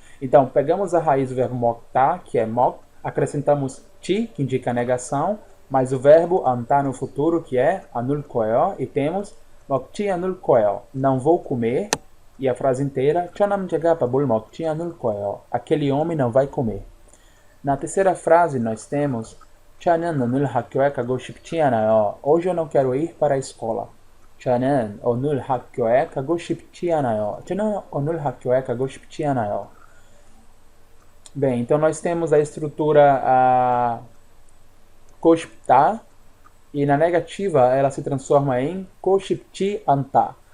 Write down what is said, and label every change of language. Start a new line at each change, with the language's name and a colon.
Portuguese: Então pegamos a raiz do verbo mokta, que é mok, acrescentamos ti, que indica negação, mais o verbo antar no futuro, que é anulkoyo, e temos moktia nulkoyo, não vou comer, e a frase inteira
Korean: Chonam jaga pabul moktia nulkoyo,
Portuguese: aquele homem não vai comer. Na terceira frase nós temos
Korean: Chanan nul hakyoe kago shiptianayo,
Portuguese: hoje eu não quero ir para a escola.
Korean: 저는 오늘 학교에 가고 싶지 않아요. 저는 오늘 학교에 가고 싶지 않아요.
Portuguese: Bem, então nós temos a estrutura koshipta, e na negativa ela se transforma em koshipti anta.